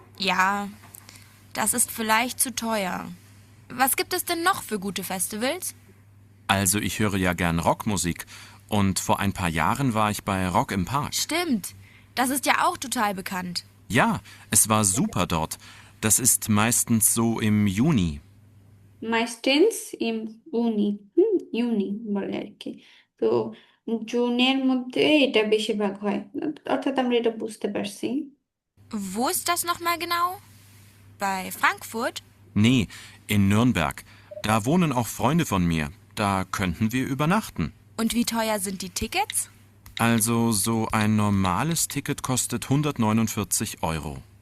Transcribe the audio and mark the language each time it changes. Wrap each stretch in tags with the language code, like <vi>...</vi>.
<de>Ja, das ist vielleicht zu teuer. Was gibt es denn noch für gute Festivals? Also ich höre ja gern Rockmusik. Und vor ein paar Jahren war ich bei Rock im Park. Stimmt, das ist ja auch total bekannt. Ja, es war super dort. Das ist meistens so im Juni. মাইস্টেন্স ইম উনি, ইউনি</de> <bn>বলে আর কি। তো জুনের মধ্যে এটা বেশিরভাগ হয়, অর্থাৎ আমরা এটা বুঝতে পারছি।</bn> <de>Wo ist das nochmal genau? Bei Frankfurt? Nee, in Nürnberg. Da wohnen auch Freunde von mir. Da könnten wir übernachten. Und wie teuer sind die Tickets? Also so ein normales Ticket kostet 149 Euro.</de>